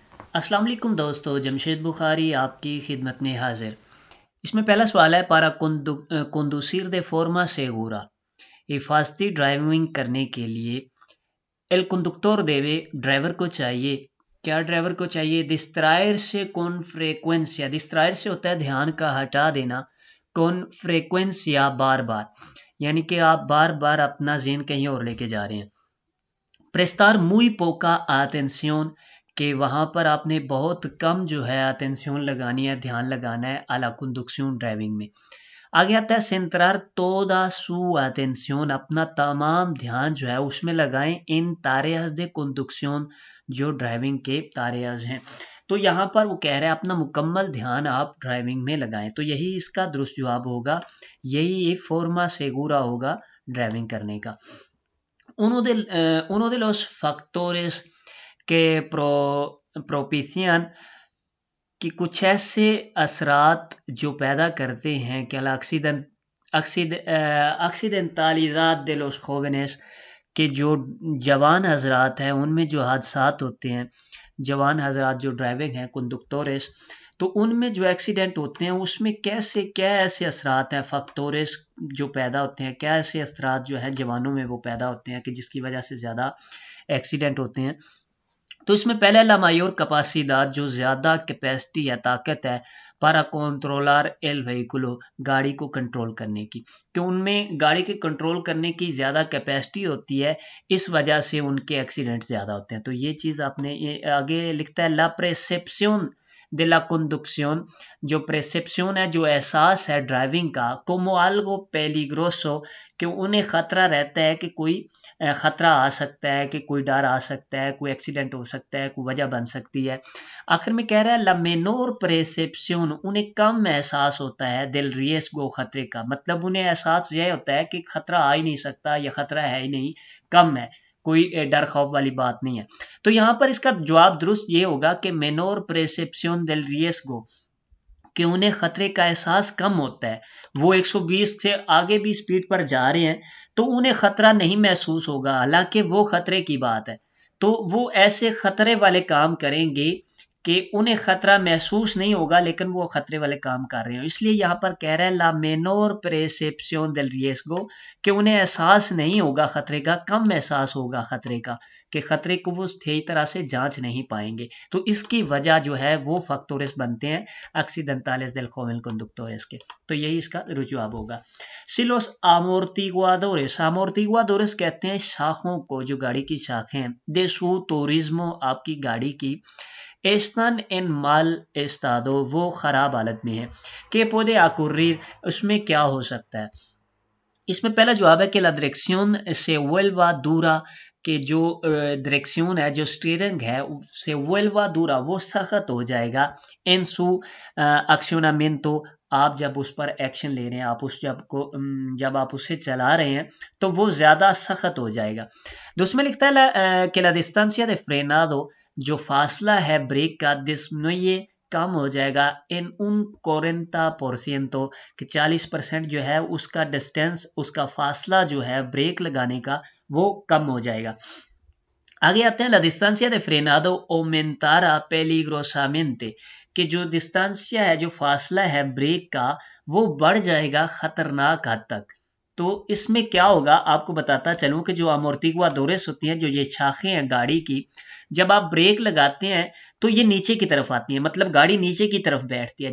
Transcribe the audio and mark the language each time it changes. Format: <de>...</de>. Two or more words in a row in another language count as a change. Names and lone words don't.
<ur>السلام علیکم دوستو، جمشید بخاری آپ کی خدمت میں حاضر۔ اس میں پہلا سوال ہے</ur> <es>para conducir de forma segura,</es> <ur>حفاظتی ڈرائیونگ کرنے کے لیے</ur> <es>el conductor debe</es> <ur>ڈرائیور کو چاہیے کیا ڈرائیور کو چاہیے</ur> <es>distraerse con frecuencia،</es> <ur>distraerse ہوتا ہے دھیان کا ہٹا دینا،</ur> <es>con frecuencia</es> <ur>بار بار، یعنی کہ آپ بار بار اپنا ذہن کہیں اور لے کے جا رہے ہیں۔</ur> <es>prestar muy poca atención،</es> <ur>کہ وہاں پر آپ نے بہت کم جو ہے اٹینشن لگانی ہے، دھیان لگانا ہے</ur> <es>a la conducción</es> <ur>ڈرائیونگ میں۔</ur> <es>آگے آتا ہے centrar toda su atención،</es> <ur>اپنا تمام دھیان جو ہے اس میں لگائیں ان</ur> <es>tareas de conducción،</es> <ur>جو ڈرائیونگ کے tareas ہیں۔ تو یہاں پر وہ کہہ رہے ہیں اپنا مکمل دھیان آپ ڈرائیونگ میں لگائیں، تو یہی اس کا درست جواب ہوگا، یہی</ur> <es>forma segura</es> <ur>ہوگا ڈرائیونگ کرنے کا۔</ur> <es>uno de los factores que propician،</es> <ur>کہ کچھ ایسے اثرات جو پیدا کرتے ہیں کہ</ur> <es>accidentalidad de los jóvenes،</es> <ur>کہ جو جوان حضرات ہیں ان میں جو حادثات ہوتے ہیں، جوان حضرات جو ڈرائیونگ ہیں کنڈکٹورس، تو ان میں جو ایکسیڈنٹ ہوتے ہیں اس میں کیا ایسے اثرات ہیں فیکٹورز جو پیدا ہوتے ہیں، کیا ایسے اثرات جو ہیں جوانوں میں وہ پیدا ہوتے ہیں کہ جس کی وجہ سے زیادہ ایکسیڈنٹ ہوتے ہیں۔ تو اس میں پہلے</ur> <es>la mayor capacidad,</es> <ur>جو زیادہ کیپیسٹی ہے، طاقت ہے،</ur> <es>para controlar el vehículo,</es> <ur>گاڑی کو کنٹرول کرنے کی، کہ ان میں گاڑی کے کنٹرول کرنے کی زیادہ کیپیسٹی ہوتی ہے، اس وجہ سے ان کے ایکسیڈنٹ زیادہ ہوتے ہیں۔ تو یہ چیز آپ نے آگے لکھتا ہے</ur> <es>la percepción de la conducción,</es> <ur>جو پرسیپشن ہے، جو احساس ہے ڈرائیونگ کا،</ur> <es>como algo peligroso،</es> <ur>کہ انہیں خطرہ رہتا ہے کہ کوئی خطرہ آ سکتا ہے، کہ کوئی ڈر آ سکتا ہے، کوئی ایکسیڈنٹ ہو سکتا ہے، کوئی وجہ بن سکتی ہے۔ آخر میں کہہ رہا ہے</ur> <es>la menor percepción،</es> <ur>انہیں کم احساس ہوتا ہے</ur> <es>del riesgo،</es> <ur>خطرے کا، مطلب انہیں احساس یہ ہوتا ہے کہ خطرہ آ ہی نہیں سکتا، یا خطرہ ہے ہی نہیں، کم ہے، کوئی ڈر خوف والی بات نہیں ہے۔ تو یہاں پر اس کا جواب درست یہ ہوگا کہ</ur> <es>menor percepción del riesgo،</es> <ur>کہ انہیں خطرے کا احساس کم ہوتا ہے، وہ 120 سے آگے بھی سپیڈ پر جا رہے ہیں تو انہیں خطرہ نہیں محسوس ہوگا، حالانکہ وہ خطرے کی بات ہے، تو وہ ایسے خطرے والے کام کریں گے کہ انہیں خطرہ محسوس نہیں ہوگا لیکن وہ خطرے والے کام کر رہے ہیں۔ اس لیے یہاں پر کہہ رہا ہے</ur> <es>la menor percepción del riesgo,</es> <ur>کہ انہیں احساس نہیں ہوگا خطرے کا، کم احساس ہوگا خطرے کا، کہ خطرے کو وہ صحیح طرح سے جانچ نہیں پائیں گے۔ تو اس کی وجہ جو ہے وہ فیکٹورز بنتے ہیں</ur> <es>accidentales del joven conductores</es> <ur>کے۔ تو یہی اس کا جواب ہوگا۔</ur> <es>si los amortiguadores,</es> <ur>amortiguadores کہتے ہیں شاخوں کو، جو گاڑی کی شاخیں ہیں،</ur> <es>de su turismo،</es> <ur>آپ کی گاڑی کی،</ur> <es>están en mal estado،</es> <ur>وہ خراب حالت میں ہے، کہ</ur> <es>puede ocurrir،</es> <ur>اس میں کیا ہو سکتا ہے۔ اس میں پہلا جواب ہے کہ</ur> <es>la dirección se vuelva dura،</es> <ur>کہ جو ڈائریکشن ہے، جو اسٹیئرنگ ہے،</ur> <es>se vuelva dura,</es> <ur>وہ سخت ہو جائے گا</ur> <es>en su accionamiento،</es> <ur>آپ جب اس پر ایکشن لے رہے ہیں، آپ اس جب آپ اسے چلا رہے ہیں تو وہ زیادہ سخت ہو جائے گا۔ دوسرے میں لکھتا ہے کہ</ur> <es>la distancia de frenado،</es> <ur>جو فاصلہ ہے بریک کا، disminuye، کم ہو جائے گا ان 40%، کہ 40% جو ہے اس کا ڈسٹینس، اس کا فاصلہ جو ہے بریک لگانے کا وہ کم ہو جائے گا۔</ur> <es>آگے آتے ہیں la distancia de frenado aumentará peligrosamente،</es> <ur>کہ جو ڈسٹانسیا ہے، جو فاصلہ ہے بریک کا، وہ بڑھ جائے گا خطرناک حد تک۔ تو اس میں کیا ہوگا آپ کو بتاتا چلوں کہ جو amortiguadores ہوتی ہیں، جو یہ شاخیں ہیں گاڑی کی، جب آپ بریک لگاتے ہیں تو یہ نیچے کی طرف آتی ہیں، مطلب گاڑی نیچے کی طرف بیٹھتی ہے۔</ur>